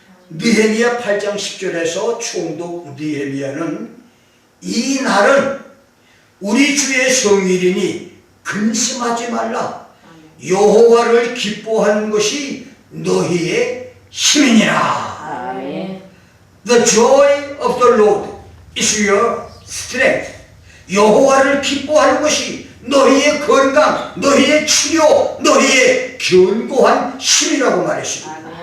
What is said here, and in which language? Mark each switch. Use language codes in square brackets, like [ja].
[ko] 느헤미야 8장 10절에서 총독 느헤미야는 이 날은 우리 주의 성일이니 근심하지 말라. 여호와를 기뻐하는 것이 너희의 힘이니라. 아멘. [en] The joy of the Lord is your strength. [ko] 여호와를 기뻐하는 것이 너희의 건강, 너희의 치료, 너희의 견고한 힘이라고 말했습니다.